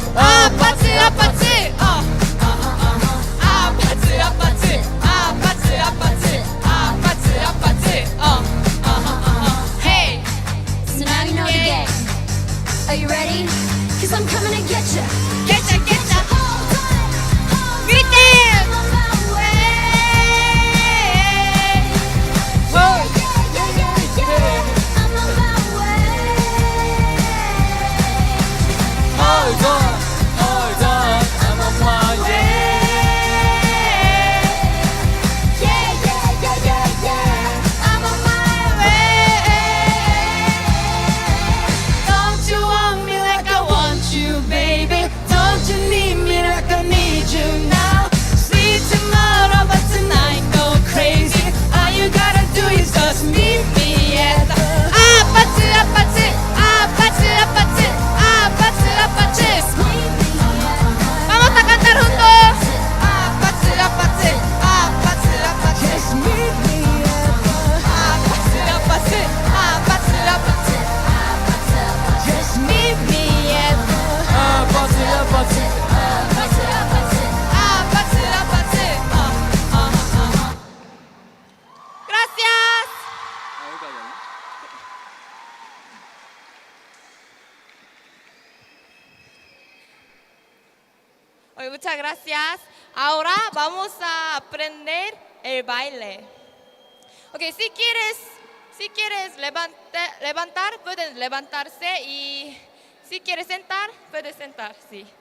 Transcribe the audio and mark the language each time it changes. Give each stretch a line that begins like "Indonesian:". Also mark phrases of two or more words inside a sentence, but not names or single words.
Korean: 아파트 아파트 아파트 아파트 아파트 아파트 아파트 아파트 Hey
English: So now you know the Yeah. game. Are you ready? Cause I'm coming to get you. getcha getcha griten Hold on, I'm on my way. I'm on my way. Don't you want me like I want you, baby? Don't you need me like I need you now? See tomorrow, but tonight go crazy. All you gotta do is just meet me at the
Korean: 아파트 아파트 아파트 아파트 아파트 아파트.
Spanish: Vamos a cantar juntos.
Korean: 아파트 아파트 아파트 아파트.
English: Just meet me at the
Korean: 아파트 아파트 아파트 아파트.
English: Just Meet me at the
Korean: 아파트 아파트 아파트 아파트.
Spanish: Gracias.
Korean: 여기까지.
Spanish: Oye, muchas gracias. Ahora vamos a aprender el baile. Ok, si quieres levantar, puedes levantarse y si quieres sentar, puedes sentar, sí.